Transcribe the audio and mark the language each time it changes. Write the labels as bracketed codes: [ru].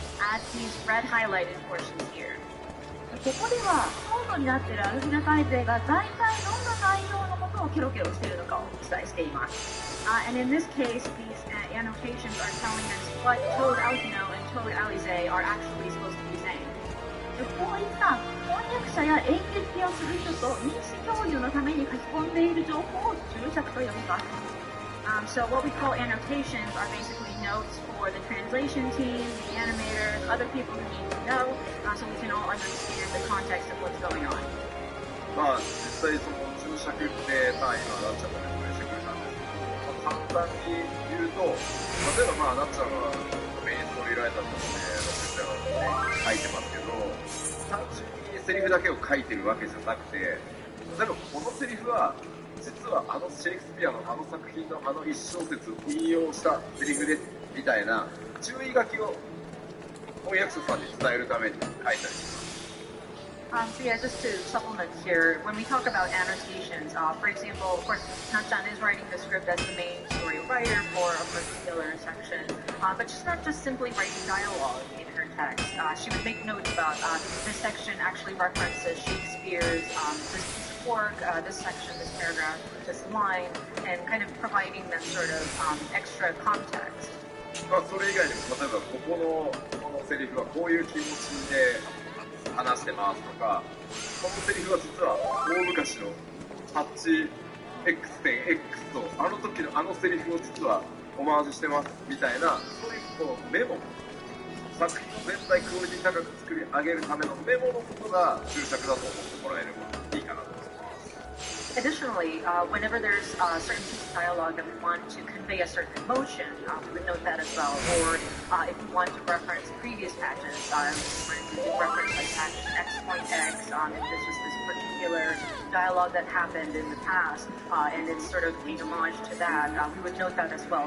[en] at these red highlighted portions here. [ja] ここでは、コードになっているアルフィナ大勢が大体どんな内容のことをケロケロしているのかをお伝えしています。 [en] And in this case, these annotations are telling us what Toad Alfino and Toad Alize are actually supposed to be saying. [ja] こういった翻訳者や演劇をする人と認識共有のために書き込んでいる情報を注釈と呼びます。 [en] So what we call annotations are basically notes for the translation team, the animators, other people who need to know, so we can all understand the context of what's going on. [ja] まあ実際その注釈って今なっちゃんが説明してくれたんですけど、簡単に言うと、例えばなっちゃんはメインストーリーライターとして書いてますけど、単純にセリフだけを書いてるわけじゃなくて、例えばこのセリフは実はシェイクスピアの作品の一小節を引用したセリフですみたいな注意書きを翻訳者さんに伝えるために書いたりします。 [en] So yeah, just to supplement here, when we talk about annotations, for example, of course, Natchan is writing the script as the main story writer for a particular section, but she's not just simply writing dialogue in her text. She would make notes about this section actually references Shakespeare's this piece of work, this section, this paragraph, this line, and kind of providing that sort of extra context. [ja] それ以外にも、例えばこのセリフはこういう気持ちで話してますとか、このセリフは実は大昔のパッチ X.X とあの時のセリフを実はオマージュしてますみたいな、そういうメモ、作品の全体クオリティ高く作り上げるためのメモのことが注釈だと思ってもらえればいいかなと思います。 [en] Additionally, whenever there's a certain piece of dialogue that we want to convey a certain emotion, we would note that as well. Or if we want to reference previous patches, for instance, reference like patch X.X, if this was this particular dialogue that happened in the past, and it's sort of paying homage to that, we would note that as well.